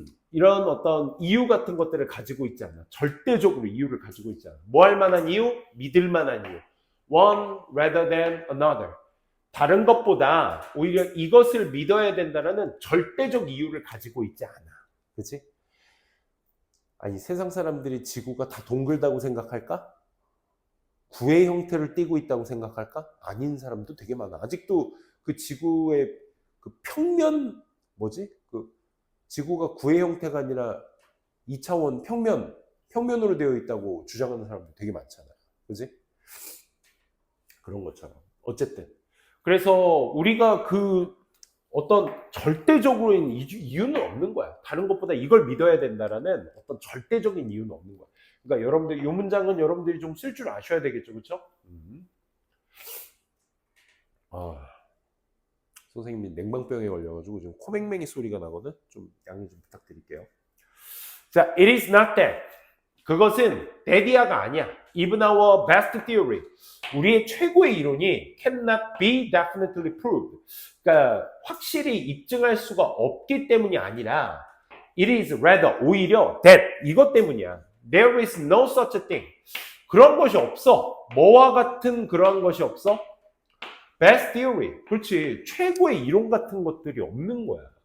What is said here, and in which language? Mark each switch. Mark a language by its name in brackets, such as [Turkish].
[Korean] 이런 어떤 이유 같은 것들을 가지고 있지 않아. 절대적으로 이유를 가지고 있지 않아. 뭐 할 만한 이유? 믿을 만한 이유. [English] One rather than another. [Korean] 다른 것보다 오히려 이것을 믿어야 된다는 절대적 이유를 가지고 있지 않아. 그치? 아니, 세상 사람들이 지구가 다 동글다고 생각할까? 구의 형태를 띠고 있다고 생각할까? 아닌 사람도 되게 많아. 아직도 그 지구의 그 평면, 그 지구가 구의 형태가 아니라 2차원 평면으로 되어 있다고 주장하는 사람도 되게 많잖아요. 그지? 그런 것처럼. 어쨌든. 그래서 우리가 그 어떤 절대적으로인 이유는 없는 거야. 다른 것보다 이걸 믿어야 된다라는 어떤 절대적인 이유는 없는 거야. 그러니까 여러분들 이 문장은 여러분들이 좀 쓸 줄 아셔야 되겠죠, 그렇죠? 아, 선생님이 냉방병에 걸려가지고 지금 코맹맹이 소리가 나거든. 좀 양해 좀 부탁드릴게요. [English] 자, it is not that. [Korean] 그것은 that이야가 아니야. [English] Even our best theory. [Korean] 우리의 최고의 이론이 [English] cannot be definitely proved. [Korean] 그러니까 확실히 입증할 수가 없기 때문이 아니라 [English] it is rather [Korean] 오히려 that 이것 때문이야. [English] There is no such a thing. [Korean] 그런 것이 없어. 뭐와 같은 그런 것이 없어? [English] Best theory. [Korean] 그렇지. 최고의 이론 같은 것들이 없는 거야.